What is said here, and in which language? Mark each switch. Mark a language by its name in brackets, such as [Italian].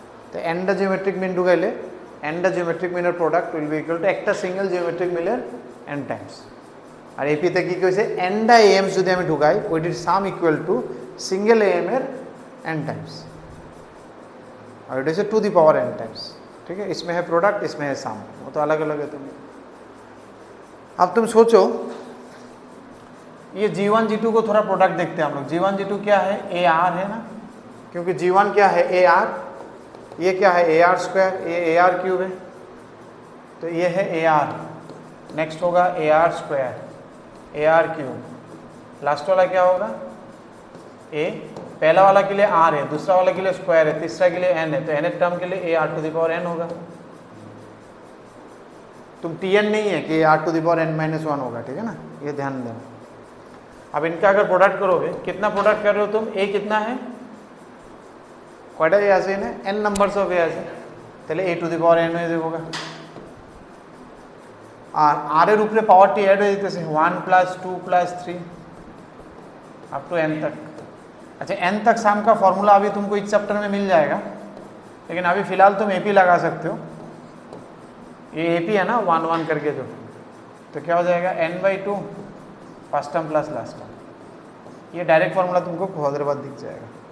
[Bangla] তো nটা geometric mean ঢুকাইলে nটা geometric মিনের product will be equal to একটা সিঙ্গেল জিওমেট্রিক মিনের n টাইমস। আর এপিতে কি কইছে nটা am যদি আমি ঢুকাই ওইটির সাম ইকুয়াল টু সিঙ্গেল am এর n टाइम्स, [Hindi] और it is to the power n times. ठीक है, इसमें है प्रोडक्ट, इसमें है सम, वो तो अलग अलग है। अब तुम सोचो ये G1 G2 को थोड़ा प्रोडक्ट देखते हैं हम लोग। G1 G2 क्या है, AR है ना, क्योंकि G1 क्या है AR, ये क्या है AR स्क्वायर, ये AR क्यूब है, तो ये है AR। नेक्स्ट होगा AR square, AR cube, last वाला क्या होगा A। पहला वाला के लिए R है, दूसरा वाला के लिए स्क्वायर है, तीसरा के लिए n है, तो nth टर्म के लिए AR to the power n होगा। तुम Tn नहीं है कि AR to the power n minus 1 होगा, ठीक है ना, ये ध्यान देना। अब इनका अगर प्रोडक्ट करोगे, कितना प्रोडक्ट कर रहे हो तुम, A कितना है, [Bangla] কয়টা A আছে এনে, n নাম্বারস অফ A আছে, তাহলে A two the power n হয়ে যাবে। আর r এর উপরে পাওয়ারটি ऐड হয়ে যেতেছে 1 + 2 + 3 [Hindi] अप टू n तक। अच्छा, n तक सम का फॉर्मूला अभी तुमको इस चैप्टर में मिल जाएगा, लेकिन अभी फिलहाल तुम AP लगा सकते हो। ये AP है ना 1 1 करके जो, तो क्या हो जाएगा n/2 first term plus last term. ये डायरेक्ट फॉर्मूला तुमको बहुत देर बाद दिख जाएगा।